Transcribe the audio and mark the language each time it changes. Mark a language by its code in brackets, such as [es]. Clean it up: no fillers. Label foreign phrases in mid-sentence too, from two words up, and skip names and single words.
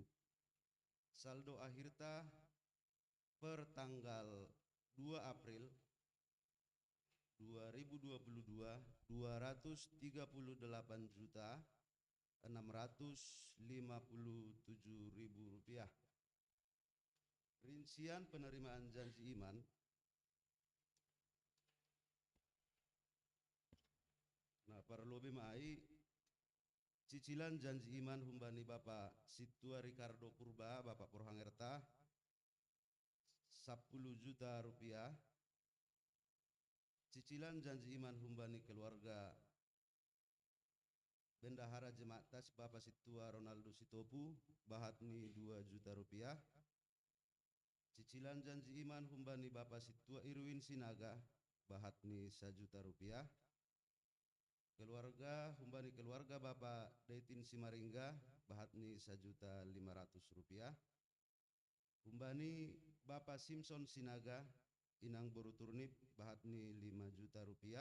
[id] Saldo akhirta per tanggal 2 April 2022 238 juta Rp657.000. Rincian penerimaan janji iman [bts] nah parlobe mai [id] cicilan janji iman humbani Bapak Situa Ricardo Purba, Bapak Porhangerta, Rp10 juta. Cicilan janji iman humbani keluarga Bendahara Jemaat Tas Bapak Situa Ronaldo Sitopu, bahatni Rp2 juta. Cicilan janji iman humbani Bapak Situa Irwin Sinaga, bahatni Rp1 juta. [bts] Humbani keluarga Bapak Deitin Simaringga, bahatni Rp1.500.000. Humbani Bapak Simpson Sinaga, Inang Boru Turnip, bahatni Rp5 juta.